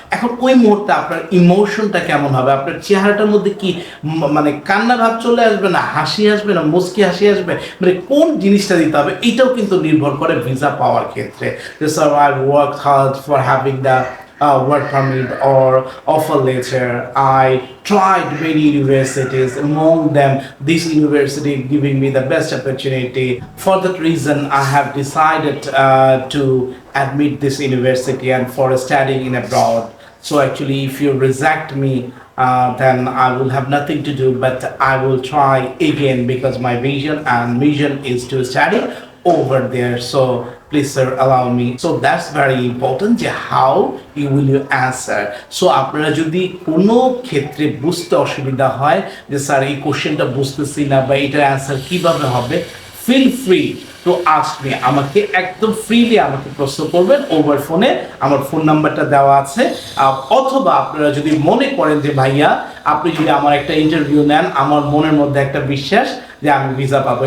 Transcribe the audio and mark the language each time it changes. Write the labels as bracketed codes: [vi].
[bn] এখন ওই মুহূর্তে আপনার ইমোশনটা কেমন হবে, আপনার চেহারাটার মধ্যে কি মানে কান্না ভাব চলে আসবে না হাসি আসবে না মুচকি হাসি আসবে, মানে কোন জিনিসটা দিতে হবে এটাও কিন্তু নির্ভর করে ভিসা পাওয়ার ক্ষেত্রে। [en] যে sir I work hard for having the work permit or offer letter. I tried many universities, among them this university giving me the best opportunity. For that reason I have decided to admit this university and for studying in abroad. So actually if you reject me then I will have nothing to do, but I will try again because my vision and mission is to study over there. So please sir allow me. So that's very important [bn] যে [en] how you will you answer. [bn] So আপনারা যদি কোনো ক্ষেত্রে বুঝতে অসুবিধা হয় যে sir এই কোশ্চেনটা বুঝতেছি না বা এটার অ্যান্সার কিভাবে হবে, [en] feel free to ask me, [bn] আমাকে একদম ফ্রিলি আমাকে প্রশ্ন করবেন ওভার ফোনে, আমার ফোন নাম্বারটা দেওয়া আছে। অথবা আপনারা যদি মনে করেন যে ভাইয়া আপনি যদি আমার একটা ইন্টারভিউ নেন, আমার মনের মধ্যে একটা বিশ্বাস যে আমি ভিসা পাবো।